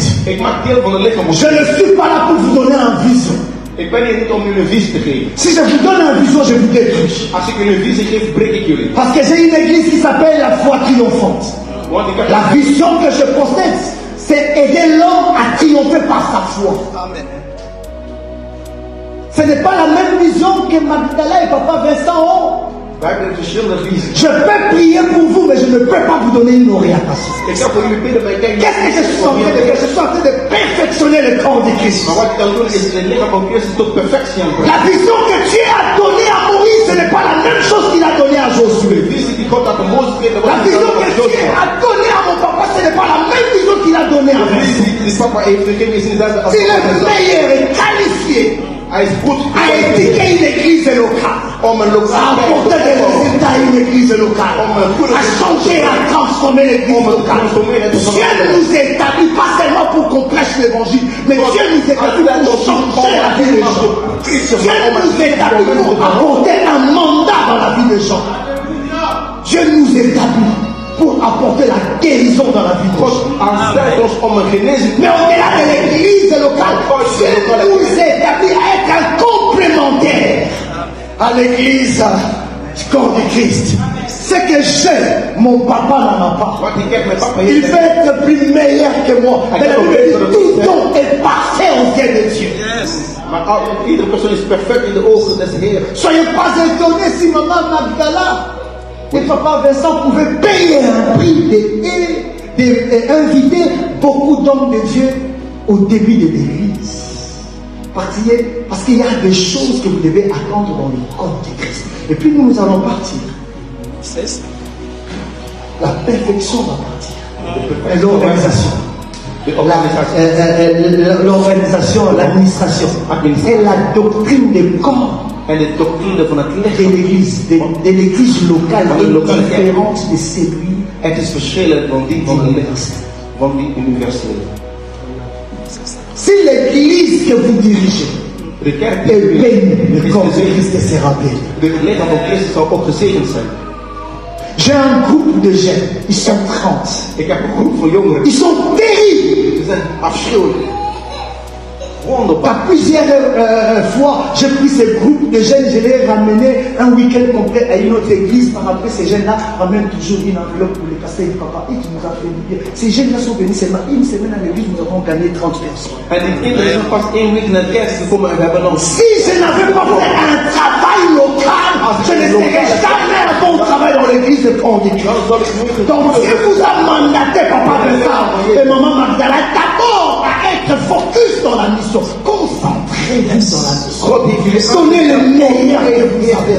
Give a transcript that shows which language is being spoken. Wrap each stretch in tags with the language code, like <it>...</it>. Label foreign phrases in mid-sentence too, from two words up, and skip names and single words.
<nl>Ik maak deel van het lichaam.</nl> <fr>Je ne suis pas là pour vous donner un vision.</fr> <nl>Ik ben hier niet om jullie een visie te geven.</nl> <fr>Si je vous donne un vision, je vous détruis.</fr> <nl>Als ik jullie een visie geef, breek ik jullie.</nl> <fr>Parce que j'ai une église qui s'appelle la foi triomphante.</fr> <nl>Want ik heb</nl> <fr>La vision que je possède, c'est aider l'homme à triompher par sa foi. Amen. Ce n'est pas la même vision que Magdala et Papa Vincent ont.</fr> <nl>wij hebben verschillende visies.</nl> <fr>Je peux prier pour vous, mais je ne peux pas vous donner une orientation.</fr> <nl>Ik kan voor jullie bidden, maar ik denk</nl> <fr>Qu'est-ce que je suis en train de faire? Je suis en train de perfectionner le corps de Christ.</fr> <nl>Maar wat ik dan doe is het lichaam van Christus tot perfectie aan brengen.</nl> <fr>La vision que Dieu a donnée à Moïse, ce n'est pas la même chose qu'il a donnée à</fr> <nl>De</nl> <fr>Josué.</fr> <nl>visie die God aan de Mozes geeft, dat</nl> <fr>La</fr> <nl>was</nl> <fr>vision</fr> <nl>niet</nl> <fr>que</fr> <nl>aan</nl> <fr>Dieu</fr> <nl>Joshua.</nl> <fr>a donnée à mon papa, ce n'est pas la même vision qu'il a donnée à</fr> <nl>De</nl> <fr>moi.</fr> <nl>visie die papa heeft gegeven is niet dezelfde als</nl> <fr>Il est meilleur et qualifié</fr> <nl>Hij is goed</nl> <fr>à éduquer une église locale,</fr> <nl>om een</nl> <fr>à</fr> <nl>lokale</nl> <fr>apporter des résultats à une église locale, à changer, à transformer l'église locale. Dieu nous établit pas seulement pour qu'on prêche l'évangile, mais Dieu nous établit pour changer la vie des gens. Dieu nous établit pour apporter un mandat dans la vie des gens. Dieu nous établit pour apporter la guérison dans la vie des gens.</fr> <nl>aanzet ons om een genezing.</nl> <fr>Mais au-delà de l'église locale, Dieu nous établit à être un complémentaire à l'église du corps du Christ. Ce que j'ai, mon papa n'en a pas.</fr> <nl>Wat ik heb met papa</nl> <fr>Il</fr> <nl>heeft.</nl> <fr>veut être plus meilleur que moi. Mais la Bible dit tout don est parfait aux yeux de Dieu.</fr> <en>Yes.</en> <nl>Maar iedere persoon is perfect in de ogen des Heeren.</nl> <fr>Soyez pas étonnés si maman Magdala et papa Vincent pouvaient payer un prix d'inviter beaucoup d'hommes de Dieu au début de l'église. Parce qu'il y a des choses que vous devez attendre dans le corps du Christ. Et puis nous allons partir. C'est ça. La perfection va partir. Et l'organisation. L'organisation, l'administration et la doctrine des corps</fr> <nl>En de doctrine van het</nl> <fr>de</fr> <nl>lichaam.</nl> <fr>l'église locale est différente de celui</fr> <nl>Het is verschillend van die van die universele.</nl> <fr>Si l'église que vous dirigez</fr> <nl>De kerk</nl> <fr>est</fr> <nl>die</nl> <fr>bénie, le corps de Christ sera béni.</fr> <nl>de lichaam van Christus zal ook gezegend zijn.</nl> <fr>J'ai un groupe de jeunes, ils sont 30.</fr> <nl>Ik heb een groep van jongeren.</nl> <fr>Ils sont terribles.</fr> <nl>Die zijn afschuwelijk. Wonderbaar.</nl> <fr>Par plusieurs fois, j'ai pris ces groupes de jeunes, je les ai ramenés un week-end complet à une autre église. Par après, ces jeunes-là ramènent toujours une enveloppe pour les passer. Papa, et tu nous as fait du bien. Ces jeunes-là sont venus seulement une semaine à l'église, nous avons gagné 30 personnes.</fr> <nl>En die kinderen zijn pas 1 week naar de kerk gekomen en we hebben nog.</nl> <fr>Si je n'avais pas fait un travail local, je ne serais jamais un bon travail dans l'église de Pondic. Donc, si vous avez mandaté Papa Vincent et Maman Magdala, d'abord à être focus dans la mission. Concentrez-vous dans la mission. Donnez le meilleur que vous savez.</fr>